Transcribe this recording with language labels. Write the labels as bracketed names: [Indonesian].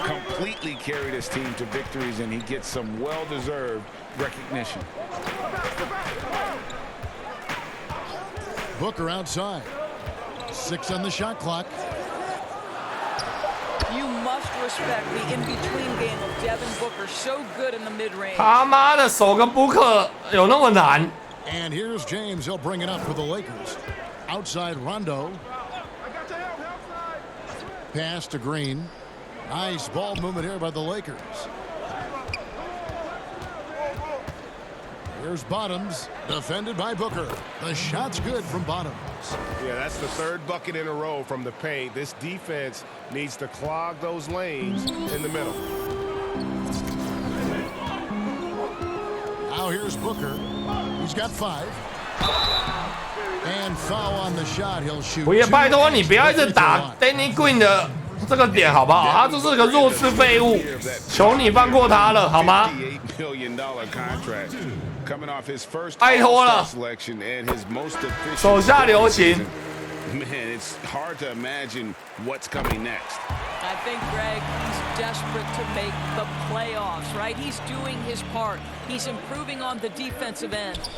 [English] Completely carried his team to victories, and he gets some well-deserved recognition. Booker outside. 6 on the shot clock. You must respect the in-between game of Devin Booker. So good in the mid-range. [Chinese] 他妈的，守个布克有那么难？ [English] And here's James. He'll bring it up for the Lakers. Outside Rondo. Pass to Green. Nice ball movement here by the Lakers. Here's Bottoms, defended by Booker. The shot's good from Bottoms. Yeah, that's the third bucket in a row from the paint. This defense needs to clog those lanes in the middle. Now here's Booker. He's got 5. And foul on the shot. He'll shoot. [Chinese] 我也拜托你不要一直打 Danny Green 的这个点好不好？他就是个弱智废物，求你放过他了好吗？ [English] $58 million contract coming off his first [Chinese] 拜托了， [English] selection and his most efficient. [Chinese] 手下留情。 [English] Man, it's hard to imagine what's coming next. I think, Greg, he's desperate to make the playoffs, right? He's doing his part. He's improving on the defensive end.